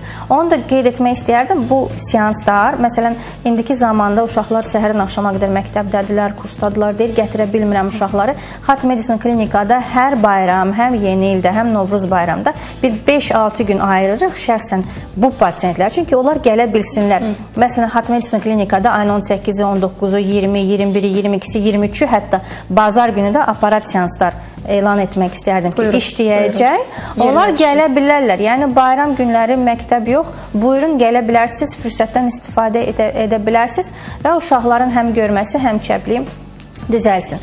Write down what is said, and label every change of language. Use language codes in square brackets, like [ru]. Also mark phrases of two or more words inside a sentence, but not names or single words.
[az] Onu da qeyd etmək istəyərdim. Bu seanslar, məsələn, indiki zamanda uşaqlar səhərdən axşama qədər məktəbdədirlər, kursdadılar, deyir, gətirə bilmirəm uşaqları. Heart Medicine klinikada hər bayram, həm yeni ildə, həm Novruz bayramda bir 5-6 gün ayırırıq şəxsən bu pasientlər. Çünki onlar gələ bilsinlər. Məsələn, Heart Medicine klinikada ayın 18-i, 19-u, 20, 21-i, 22-si, 23-ü, hətta bazar günü də aparat seanslar elan etmək istərdim ki, işləyəcək. Onlar gələ bilərlər. Yəni, bayram günləri məktəb yox. Buyurun, gələ bilərsiniz, fürsətdən istifadə edə bilərsiniz və uşaqların həm görməsi, həm çəpliyi düzəlsin.